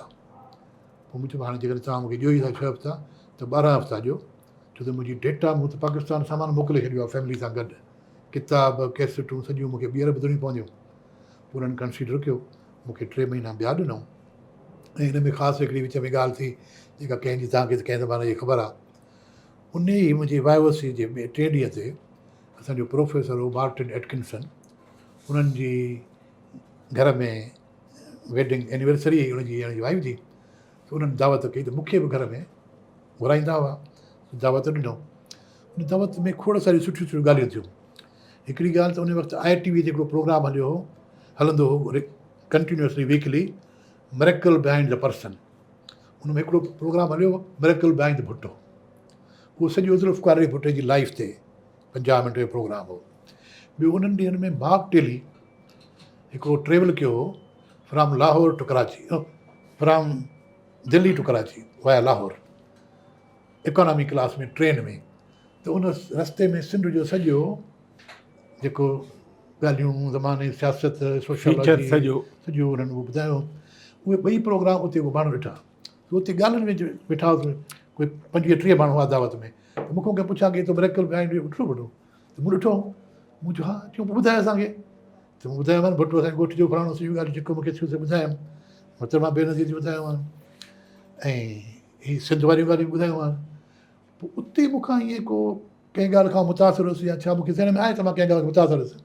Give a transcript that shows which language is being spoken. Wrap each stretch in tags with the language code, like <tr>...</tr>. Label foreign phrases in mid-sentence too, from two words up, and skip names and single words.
<sd>पोइ मूं चयो हाणे जेकॾहिं तव्हां मूंखे ॾियो ई था 6 हफ़्ता त 12 हफ़्ता ॾियो, छो त मुंहिंजी डेटा मूं त पाकिस्तान सामान मोकिले छॾियो आहे फैमिली सां गॾु, किताब कैसेटूं सॼियूं मूंखे ॿीहर ॿुधणियूं पवंदियूं। पोइ उन्हनि कंसीडर कयो, मूंखे 3 महीना ॿिया ॾिनऊं। ऐं हिन में ख़ासि हिकिड़ी विच में ॻाल्हि थी जेका कंहिंजी तव्हांखे कंहिं ज़माने जी ख़बर आहे। उन ई मुंहिंजी वाइवसी जे 3 ॾींहं ते असांजो प्रोफेसर हो मार्टिन एटकिंसन, उन्हनि जी घर में</sd> <en>wedding anniversary</en> <sd>हुई उनजी वाइफ जी, त उन्हनि दावत कई त मूंखे बि घर में घुराईंदा हुआ, दावत ॾिनो। उन दावत में खोड़ सारियूं सुठियूं सुठियूं ॻाल्हियूं थियूं। हिकिड़ी ॻाल्हि त उन वक़्तु ITV जो हिकिड़ो प्रोग्राम हलंदो हो</sd> <en>continuously weekly,</en> <sd>मिरेकल बिहाइंड द पर्सन। उन में हिकिड़ो प्रोग्राम हलियो मिरेकल बिहाइंड द भुट्टो। उहो सॼो ज़ुल्फ़िकार अली भुट्टो जी लाइफ ते 50 मिंट जो प्रोग्राम हो। ॿियो उन्हनि ॾींहंनि में मार्क टेली हिकिड़ो ट्रेवल कयो हो</sd> <en>from Lahore to Karachi, from Delhi to Karachi via Lahore, economy class</en> <sd>में ट्रेन में। त उन रस्ते में सिंध जो सॼो जेको ॻाल्हियूं ज़माने सियासत सोशल सॼो उन्हनि उहो ॿुधायो। उहे 2 प्रोग्राम उते उहे माण्हू ॾिठा। त उते ॻाल्हियुनि में वेठा हुआ कोई 25-30 माण्हू हुआ दावत में। त मूंखां कंहिं पुछा की तो मिरेकल बिहाइंड ॾिठो भुट्टो? त मूं ॾिठो। मूं चयो हा, चयो ॿुधाए असांखे। त मूं ॿुधायोमांनि भुट्टो असांजे ॻोठ जो फलाणो सॼियूं ॻाल्हियूं जेको मूंखे थियो से ॿुधायमि, मतिलबु मां बेनज़ीर जी ॿुधायोमांनि ऐं हीअ सिंध वारियूं ॻाल्हियूं ॿुधायोमांनि। पोइ उते मूंखां ईअं को कंहिं ॻाल्हि खां मुतासिर हुउसि या छा मूंखे ज़हन में आहे त मां कंहिं ॻाल्हि खां मुतासिर हुउसि।</sd>